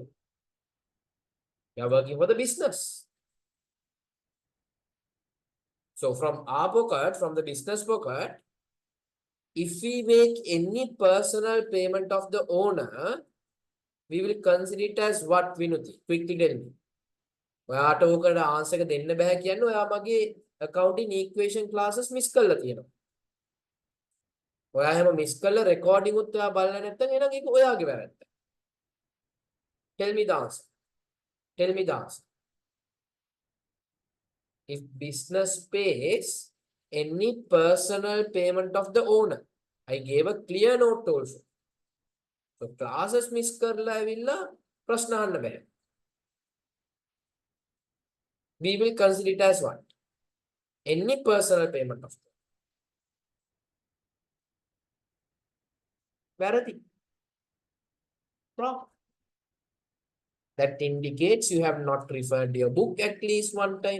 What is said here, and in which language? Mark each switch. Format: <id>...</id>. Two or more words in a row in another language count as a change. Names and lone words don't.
<en>We are working for the business. So from our pocket, from the business pocket, if we make any personal payment of the owner, we will consider it as what, Vinuti? Quickly tell me.</en> <si>ඔයාට ඕකට ආන්සර් එක දෙන්න බෑ කියන්නේ ඔයා මගේ</si> <en>accounting equation classes miss</en> <si>කරලා තියෙනවා. ඔයා එහෙම miss කරලා recording උත් ඔයා බලලා නැත්නම් එහෙනම් ඒක ඔයාගේ වැරද්ද.</si> <en>Tell me the answer. Tell me the answer. If business pays any personal payment of the owner, I gave a clear note also.</en> <si>So</si> <en>classes miss</en> <si>කරලා ඇවිල්ලා ප්‍රශ්න අහන්න බෑ.</si> <en>We will consider it as what? Any personal payment of the</en> <si>වැරදි.</si> <en>Wrong. That indicates you have not referred your book at least one time.</en>